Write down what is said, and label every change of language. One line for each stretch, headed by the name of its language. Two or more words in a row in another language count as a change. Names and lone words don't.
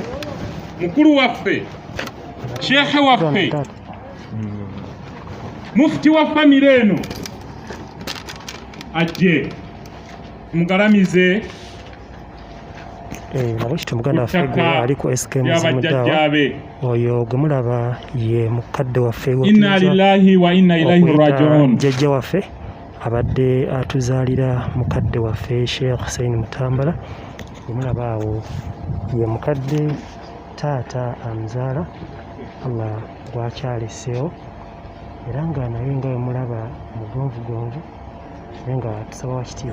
Ganda: mukulu waffe sheekhe waffe mufuti wa famire eno ajje mugalamize nabwe kityo muganda waffe gwe ali ku SK Muzimu Daawa oyo gwe mulaba ye mukadde waffe
Arabic: إنا لله وإنا إليه راجعون.
Ganda: Jjajja waffe abadde atuzaalira mukadde waffe Sheikh Hussein Mutambala, gwe mulaba awo ye mukadde taata amuzaala, Allah gwakyaleseewo era nga naye nga wemulaba mugonvugonvu naye nga tusaba wakitiibwa.